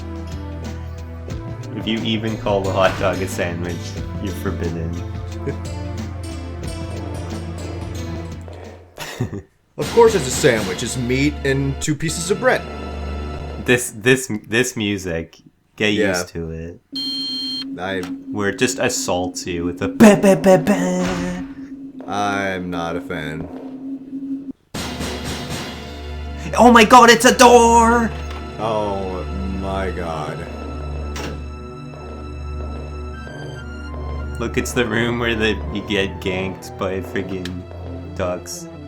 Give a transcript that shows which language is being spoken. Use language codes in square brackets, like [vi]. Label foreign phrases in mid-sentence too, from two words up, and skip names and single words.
[en] If you even call the hot dog a sandwich, you're forbidden. Of course it's a sandwich. It's meat and 2 pieces of bread. This music, get used to it. Where it just assaults you with a ba ba ba ba. I'm not a fan. Oh my god, it's a door! Oh my god. Look, it's the room where you get ganked by friggin' ducks.